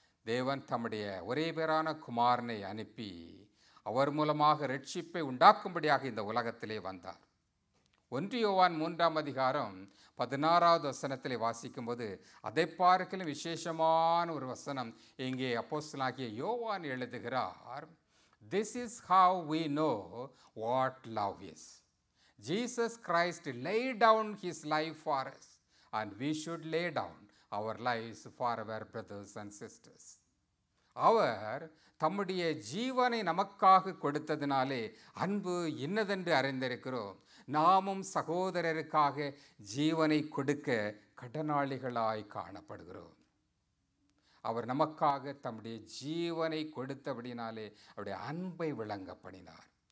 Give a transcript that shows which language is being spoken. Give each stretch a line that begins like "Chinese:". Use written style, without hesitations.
Tamil: தேவன் தம்முடைய ஒரே பேரான குமாரனை அனுப்பி அவர் மூலமாக ரட்சிப்பை உண்டாக்கும்படியாக இந்த உலகத்திலே வந்தார். 1 யோவான் 3ஆம் அதிகாரம் 16வது வசனத்திலே வாசிக்கும்போது அதை பார்க்கலும் விசேஷமான ஒரு வசனம் இங்கே அப்போஸ்தலனாகிய யோவான் எழுதுகிறார்.
English: This is how we know what love is. Jesus Christ laid down his life for us, and we should lay down our lives for our brothers and sisters.
Tamil: அவர் தம்முடைய ஜீவனை நமக்காக கொடுத்ததினாலே அன்பு இன்னதென்று அறிந்திருக்கிறோம். நாமும் சகோதரருக்காக ஜீவனை கொடுக்க கடனாளிகளாய் காணப்படுகிறோம். அவர் நமக்காக தம்முடைய ஜீவனை கொடுத்தபடினாலே அவருடைய அன்பை விளங்க பண்ணினார்.